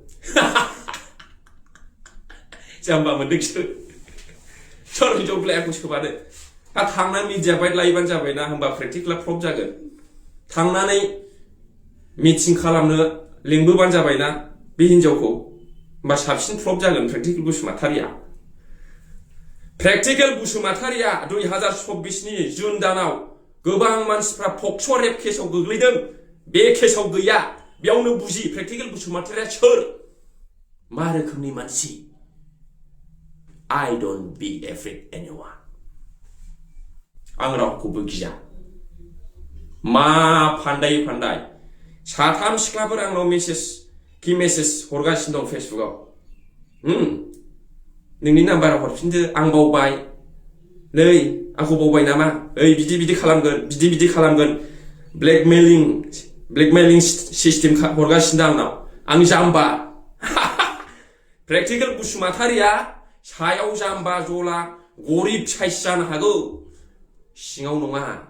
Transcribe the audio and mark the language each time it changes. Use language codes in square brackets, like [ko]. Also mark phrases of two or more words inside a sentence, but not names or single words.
[brx] जाम्बा मोनदोंसो सोर हिन्जाव बिलाइखौ सोबानो थांना [en] media bite [brx] लायोबानो जाबायना होमबा प्रेक्टिकेला फ्लप जागोन थांनानै मिटिं खालामनो लिंबोबानो जाबायना बे हिन्जावखौ होमबा साबसिन फ्लप जागोन प्रेक्टिकेल बसुमतारिया 2024नि जुन दानाव गोबां मानसिफ्रा पक्स' रेप केसाव गोग्लैदों बे केसाव गैया बेयावनो बुजि प्रेक्टिकेल बसुमतारिया सोर मा रोखोमनि मानसि [en] I don't be afraid anyone [brx] आं रावखौबो गिया मा फान्दाय साथाम सिख्लाफोर आंनाव मेसेज हरगासिनो दं फेसबुकआव नोंनि नाम्बाराव हरफिनदो आं बावबाय नै आंखौ बावबाय नामा ओइ बिदि खालामगोन बिदि खालामगोन [en] blackmailing system [brx] हरगासिनो आंनाव आं जाम्बा प्रेक्टिकेल बसुमतारिया सायाव जाम्बा जला गरिब साइस जानो हागौ सिङाव नङा